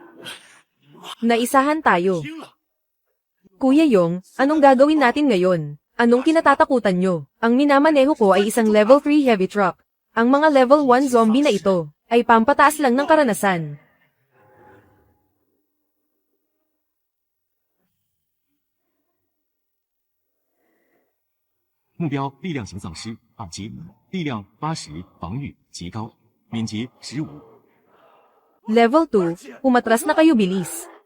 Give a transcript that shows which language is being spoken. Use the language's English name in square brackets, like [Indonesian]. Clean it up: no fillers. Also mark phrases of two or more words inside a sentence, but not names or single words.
[Filipino] Naisahan tayo. Kuya Yong, anong gagawin natin ngayon? Anong kinatatakutan nyo? Ang minamaneho ko ay isang [English] level 3 heavy truck. [Filipino] Ang mga [English] level 1 zombie [Filipino] na ito ay pampataas lang ng karanasan. [Chinese] 目标力量型丧尸2级，力量80，防御极高，敏捷15。 [Filipino] Level 2, umatras na kayo bilis.